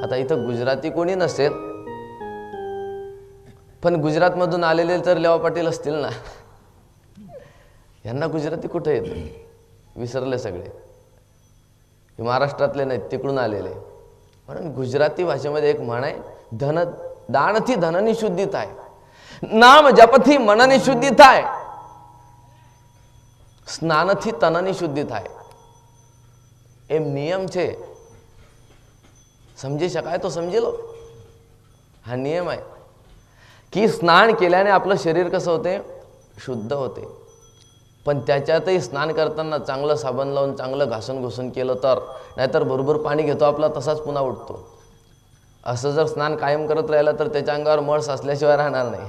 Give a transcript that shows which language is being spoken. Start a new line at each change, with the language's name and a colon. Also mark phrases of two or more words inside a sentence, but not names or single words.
Marathi: आता इथं गुजराती कोणी नसेल, पण गुजरातमधून आलेले तर लेवा पाटील असतील ना, यांना गुजराती कुठे येत? विसरले सगळे. महाराष्ट्रातले नाहीत, तिकडून आलेले. म्हणून गुजराती भाषेमध्ये एक म्हण आहे,
Gujarati: દાનથી ધનની શુદ્ધિ થાય, નામ જપથી મનની શુદ્ધિ થાય, સ્નાનથી તનની શુદ્ધિ થાય. એમ નિયમ છે, સમજી શકાય તો સમજી લો.
Marathi: हा नियम आहे की स्नान केल्याने आपलं शरीर कसं होते? शुद्ध होते. पण त्याच्यातही स्नान करताना चांगलं साबण लावून चांगलं घासून घुसून केलं तर, नाहीतर भरपूर पाणी घेतो आपला तसाच पुन्हा उठतो. असं जर स्नान कायम करत राहिलं तर त्याच्या अंगावर मळ साचल्याशिवाय राहणार नाही.